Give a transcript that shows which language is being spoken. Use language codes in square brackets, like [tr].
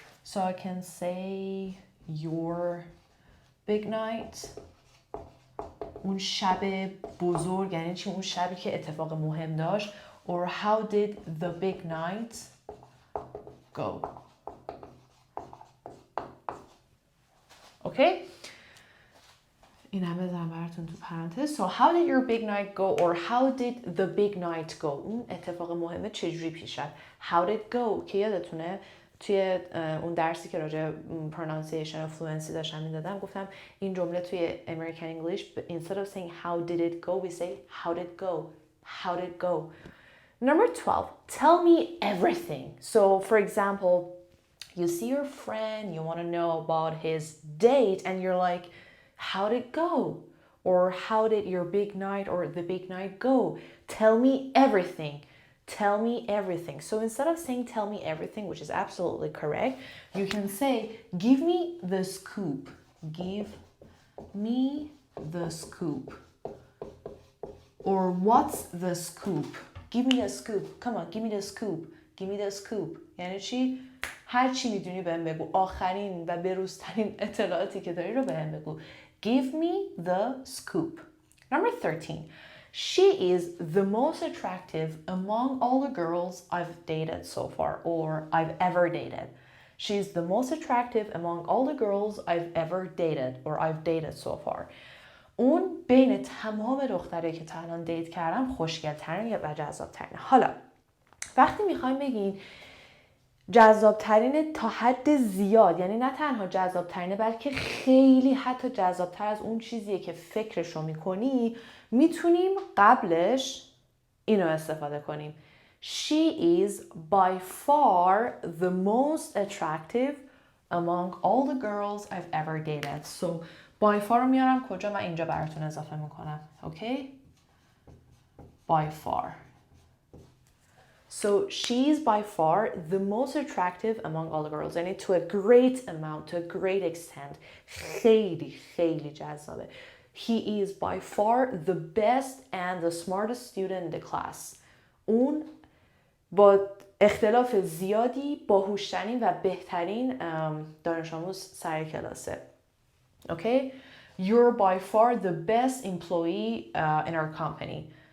[en] So I can say your big night, [fa] اون شب بزرگ، یعنی چی؟ اون شبی که اتفاق مهم داشت. [en] Or how did the big night go. [fa] اوکی؟ این هم بذارم براتون تو پرانتز. [en] So how did your big night go, or how did the big night go. [fa] اون اتفاق مهمه چجوری پیش رفت. [en] How did go [fa] که یادتونه توی اون درسی که راجع pronunciation و fluency داشتم میدادم، گفتم این جمله توی [en] American English instead of saying how did it go, we say how did it go. How did it go. Number 12, tell me everything. So for example, you see your friend, you want to know about his date, and you're like, how did it go? Or how did your big night or the big night go? Tell me everything. Tell me everything. So instead of saying tell me everything, which is absolutely correct, you can say give me the scoop. Give me the scoop. Or what's the scoop? Give me the scoop. Come on, give me the scoop. Give me the scoop. [fa] یعنی چی؟ هر چی میدونی بهم بگو. آخرین و بروزترین اطلاعاتی که داری رو بهم بگو. [en] Give me the scoop. Number 13. She is the most attractive among all the girls I've dated so far, or I've ever dated. She's the most attractive among all the girls I've ever dated, or I've dated so far. [fa] اون بین تمام دخترایی که تا الان دیت کردم خوشگل‌ترین و جذاب‌ترین. حالا وقتی میخوایم بگین جذاب‌ترین تا حد زیاد، یعنی نه تنها جذاب‌ترینه بلکه خیلی حتی جذاب‌تر از اون چیزیه که فکرشو میکنی، میتونیم قبلش اینو استفاده کنیم. [en] She is by far the most attractive among all the girls I've ever dated. [fa] So by far رو میارم کجا؟ من اینجا براتون اضافه میکنم. [en] Okay? By far. So she's by far the most attractive among all the girls. یعنی to a great amount, to a great extent. [fa] خیلی خیلی جذابه. [en] He is by far the best and the smartest student in the class. [fa] اون با اختلاف زیادی باهوشترین و بهترین دانش آموز سر کلاسه. [en] Okay? You're by far the best employee in our company.